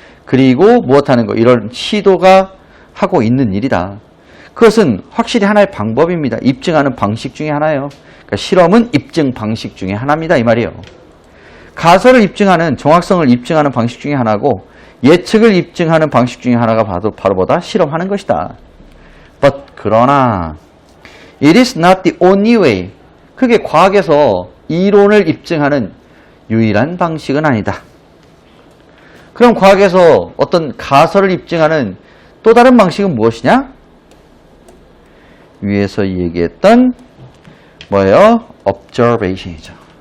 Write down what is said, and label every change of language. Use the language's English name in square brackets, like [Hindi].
[Korean] 그리고 무엇하는 거? 이런 시도가 하고 있는 일이다. 그것은 확실히 하나의 방법입니다. 입증하는 방식 중에 하나예요. 그러니까 실험은 입증 방식 중에 하나입니다. 이 말이에요. 가설을 입증하는, 정확성을 입증하는 방식 중에 하나고 예측을 입증하는 방식 중에 하나가 바로 뭐다? 실험하는 것이다. [English] But [Korean] 그러나 [English] it is not the only way. [Korean] 그게 과학에서 이론을 입증하는 유일한 방식은 아니다. 그럼 과학에서 어떤 가설을 입증하는 또 다른 방식은 무엇이냐? 위에서 얘기했던 뭐예요? observation이죠.